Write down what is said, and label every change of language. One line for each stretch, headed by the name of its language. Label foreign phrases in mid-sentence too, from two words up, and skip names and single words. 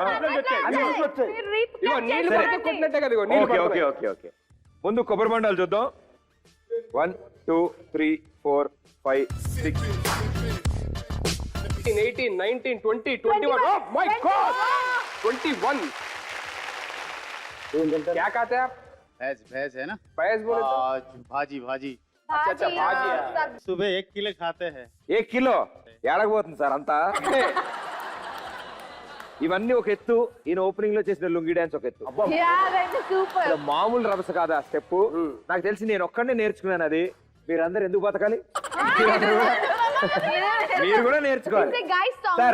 Telugu: ఇగో నీళ్ళు పడితే కొట్టినట్టే కదా, ఇగో నీళ్ళు
English: okay okay
Telugu: పడుతున్నాయి.
English: okay okay.
Telugu: ముందు కొబ్బరి బొండాలు చూద్దాం. 1 2 3 4 5 6 18, 19, 20, 21.
English: Oh my God! 21.
Hindi: क्या कहते हैं आप? भैंस है ना। भैंस बोले तो? भाजी भाजी अच्छा, भाजी है. सुबह 1 किलो खाते हैं।
Telugu: 1 కిలో ఏడకపోతుంది సార్ అంతా. ఇవన్నీ ఒక ఎత్తు, ఈయన ఓపెనింగ్ లో చేసిన లుంగి డాన్స్ ఒక ఎత్తు. సూపర్. ఇది మామూలు రభస కాదు ఆ స్టెప్. నాకు తెలిసి నేను ఒక్కడే నేర్చుకున్నాను అది. మీరందరూ ఎందుకు బతకాలి? మీరు కూడా నేర్చుకోవాలి సార్.